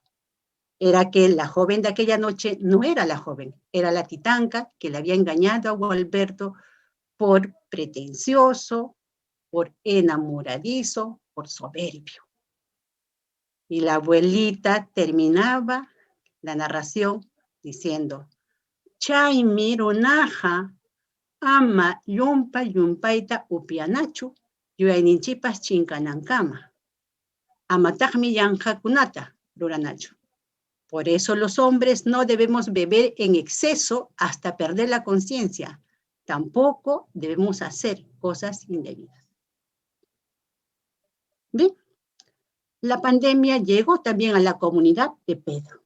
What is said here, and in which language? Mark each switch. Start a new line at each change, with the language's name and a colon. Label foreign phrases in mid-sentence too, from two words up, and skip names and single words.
Spanish: Era que la joven de aquella noche no era la joven, era la titanca que le había engañado a Gualberto por pretencioso, por enamoradizo, por soberbio. Y la abuelita terminaba la narración diciendo,
Quechua: Chay mirunaja, ama yumpaita upianachu, yuyayninchipas chinkanankama. Amatajmi yanjakunata, ruranachu.
Spanish: Por eso los hombres no debemos beber en exceso hasta perder la conciencia. Tampoco debemos hacer cosas indebidas. Bien, la pandemia llegó también a la comunidad de Pedro.